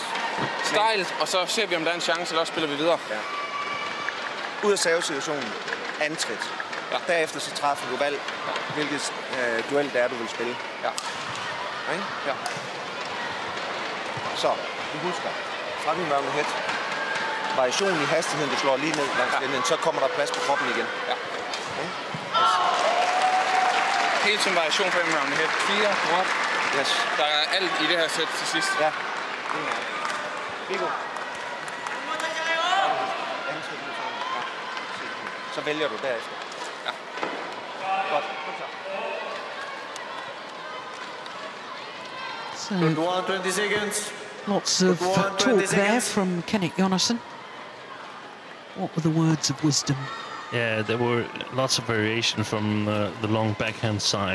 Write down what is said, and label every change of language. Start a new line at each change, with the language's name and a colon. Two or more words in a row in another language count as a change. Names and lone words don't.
Danish: Stejlt, og så ser vi, om der er en chance, eller også spiller vi videre. Ja. Ud af savesituationen, antrit. Ja. Derefter så træffer du valg, hvilket duel det er, du vil spille. Ja. Okay? Ja. Så, du husker, fra den
English: round head,
Danish: variation i hastigheden, du slår lige ned langs linjen, så kommer der plads på kroppen igen. Ja. Okay? Helt som variation på
English: round head.
Danish: 4, drop. Yes. Der er alt i det her sæt til sidst. Ja. Viggo. Så vælger du derefter. Ja. Godt.
English: So, 20 seconds. lots of talk there from Kenneth Jonassen. What were the words of wisdom? Yeah, there were lots of variation from the long backhand side.